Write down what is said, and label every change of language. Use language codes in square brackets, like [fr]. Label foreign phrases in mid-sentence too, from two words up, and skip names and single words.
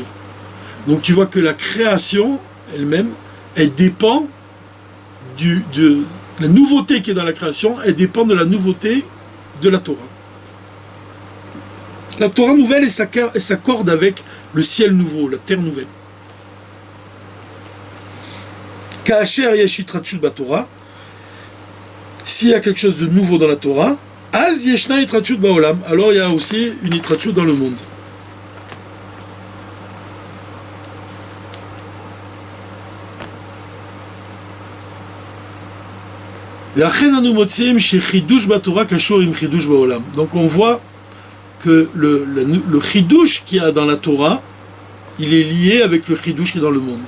[fr] Donc tu vois que la création elle-même, elle dépend de la nouveauté qui est dans la création, elle dépend de la nouveauté de la Torah. La Torah nouvelle, elle s'accorde avec le ciel nouveau, la terre nouvelle. [he] כאשר יש התחדשות בתורה, [fr] s'il y a quelque chose de nouveau dans la Torah, [he] אז ישנה התחדשות בעולם, [fr] alors il y a aussi une hitratshut dans le monde. Donc on voit que le chidouche qu'il y a dans la Torah, il est lié avec le chidouche qui est dans le monde.